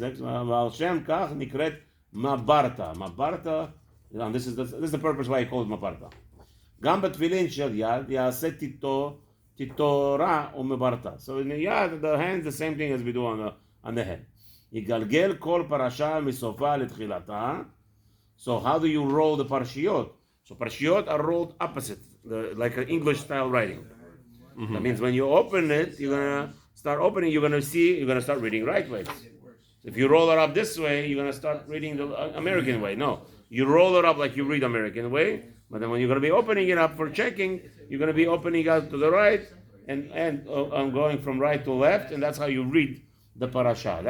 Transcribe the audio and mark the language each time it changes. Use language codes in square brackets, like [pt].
[he] ועל שם כך נקראת Mabarta. [en] Mabarta, and this is the purpose why I call it Mabarta. [he] גם בתפילין של יד יעשה תיתורה ומברתה. [en] So in the yad, the hand, the same thing as we do on the head. [he] יגלגל כל פרשה מסופה לתחילתה. [en] So how do you roll the parashiyot? So parashiyot are rolled opposite, like an English style writing. That means when you open it, you're gonna start opening. You're gonna start reading right ways. If you roll it up this way, you're going to start reading the American way. No, you roll it up like you read American way, but then when you're going to be opening it up for checking, you're going to be opening out to the right and going from right to left, and that's how you read the parasha.